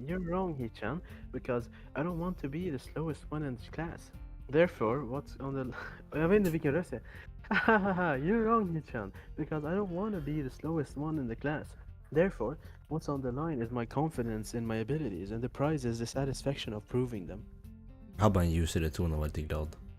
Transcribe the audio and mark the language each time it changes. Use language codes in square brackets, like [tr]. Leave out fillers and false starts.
[en] You're wrong, Hichan, because I don't want to be the slowest one in class. Therefore, what's on the... [sv] Jag vet inte vilken röst det är. [en] You're wrong, Hichan, because I don't want to be the slowest one in the class. Therefore, what's on the line is my confidence in my abilities, and the prize is the satisfaction of proving them. [sv] Har bara en ljusare ton och var lite glad.